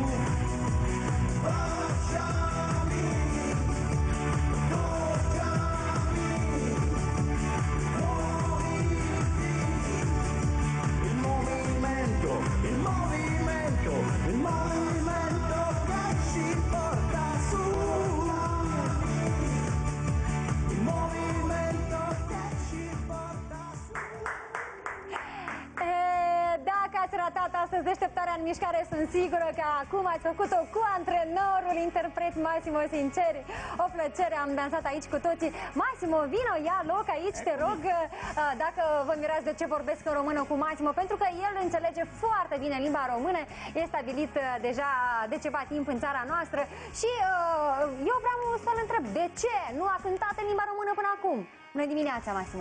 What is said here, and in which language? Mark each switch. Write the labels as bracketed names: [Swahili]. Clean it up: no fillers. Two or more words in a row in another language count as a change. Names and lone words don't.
[Italian] Baciami, toccami, muoviti, il movimento, il movimento, il movimento che ci porta su. Il movimento che ci porta su. [Romanian] Dacă ați ratat astăzi Deșteptarea în mișcare, sunt sigură că acum ați făcut-o cu antrenorul interpret Massimo Sinceri. O plăcere, am dansat aici cu toții. Massimo, vino, ia loc aici, te rog, dacă vă mirați de ce vorbesc în română cu Massimo, pentru că el înțelege foarte bine limba română, e stabilit deja de ceva timp în țara noastră și eu vreau să-l întreb, de ce nu a cântat în limba română până acum? Bună dimineața, Massimo!